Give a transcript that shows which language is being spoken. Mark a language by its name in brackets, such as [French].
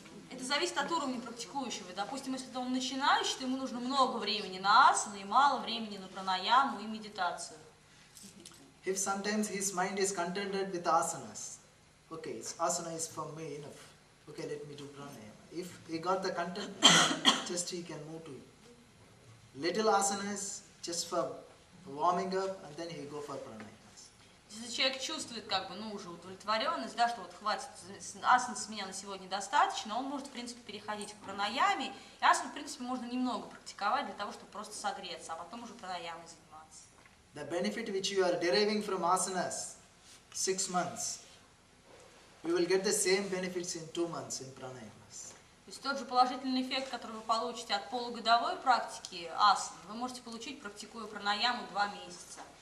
[Russian] Это зависит от уровня практикующего. Допустим, если он начинающий, то ему нужно много времени на асаны и мало времени на пранаяму и медитацию. [English] If sometimes his mind is contented with asanas, okay, asana is for me enough. Okay, let me do pranayama. If he got the content, just he can move to little asanas just for warming up, and then he go for pranayama. [Russian] Если человек чувствует, как бы, уже удовлетворенность, да, что вот хватит, асан с меня на сегодня достаточно, он может, в принципе, переходить к пранаяме. И асан, в принципе, можно немного практиковать для того, чтобы просто согреться, а потом уже пранаямой заниматься. [English] The benefit which you are deriving from asanas, 6 months, you will get the same benefits in 2 months in pranayamas. [Russian] То есть тот же положительный эффект, который вы получите от полугодовой практики асан, вы можете получить, практикуя пранаяму 2 месяца.